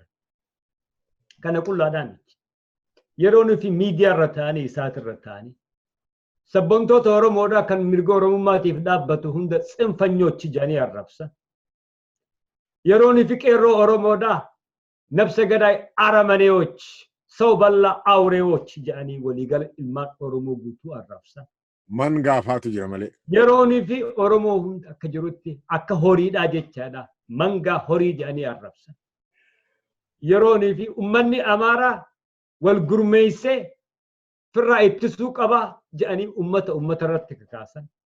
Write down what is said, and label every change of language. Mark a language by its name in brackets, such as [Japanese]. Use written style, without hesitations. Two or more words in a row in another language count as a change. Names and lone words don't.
[Oromo] Kana qullaadhaan yeroo nuti miidiyaa irra ta'anii isaati irra ta'anii sabboontoota Oromoodhaa kan mirga Oromummaatiif dhaabbatu hunda tsinfanyoochi jedhanii arrabsan. Yeroo nuti qeerroo Oromoodhaa [Amharic] ነፍሰ ገዳይ አረመኔዎች ሰው በላ አውሬዎች [Oromo] jedhanii waliigala ilmaan Oromoo guutuu arrabsan. Man gaafaatu jira malee. Yeroonii fi Oromoo hunda akka jirutti akka horiidhaa jechaadha. Mangaa horii jedhanii arrabsan. Yeroonii fi uummanni Amaaraa wal gurmeessee firraa ittisuu qaba jedhanii uummata irratti kakaasan.